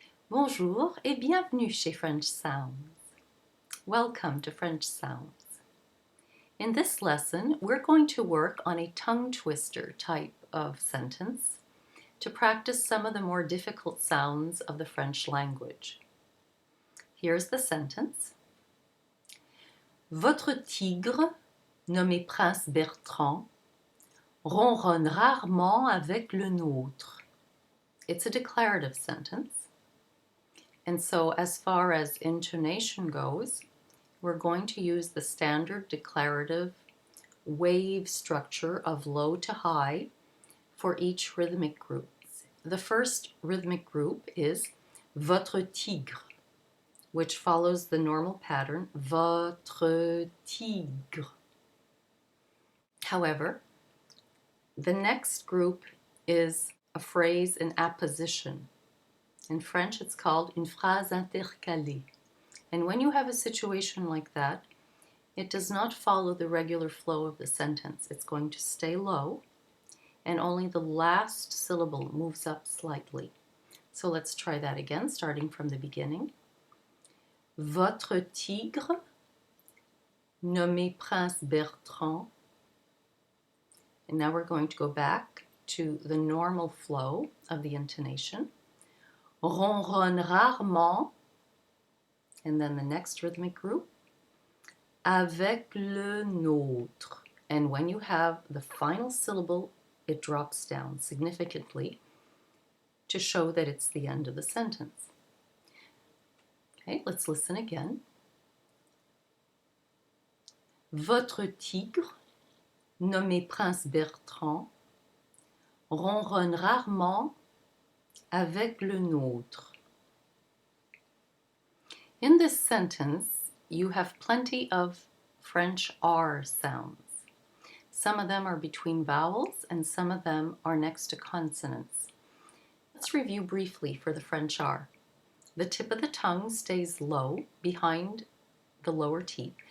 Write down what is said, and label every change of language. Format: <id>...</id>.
<fr>Bonjour et bienvenue chez French Sounds.</fr> <en>Welcome to French Sounds. In this lesson, we're going to work on a tongue twister type of sentence to practice some of the more difficult sounds of the French language. Here's the sentence.</en> <fr>Votre tigre, nommé Prince Bertrand, ronronne rarement avec le nôtre.</fr> <en>It's a declarative sentence. And so as far as intonation goes, we're going to use the standard declarative wave structure of low to high for each rhythmic group. The first rhythmic group is</en> <fr>Votre tigre,</fr> <en>which follows the normal pattern Votre tigre. However, the next group is a phrase in apposition. In French, it's called</en> <fr>une phrase intercalée.</fr> <en>And when you have a situation like that, it does not follow the regular flow of the sentence. It's going to stay low, and only the last syllable moves up slightly. So let's try that again, starting from the beginning.</en> <fr>Votre tigre, nommé Prince Bertrand.</fr> <en>And now we're going to go back to the normal flow of the intonation.</en> <fr>Ronronne rarement,</fr> <en>and then the next rhythmic group,</en> <fr>avec le nôtre.</fr> <en>And when you have the final syllable, it drops down significantly to show that it's the end of the sentence. Okay, let's listen again.</en> <fr>Votre tigre, nommé Prince Bertrand, ronronne rarement avec le nôtre.</fr> <en>In this sentence, you have plenty of French R sounds. Some of them are between vowels and some of them are next to consonants. Let's review briefly for the French R. The tip of the tongue stays low behind the lower teeth.</en>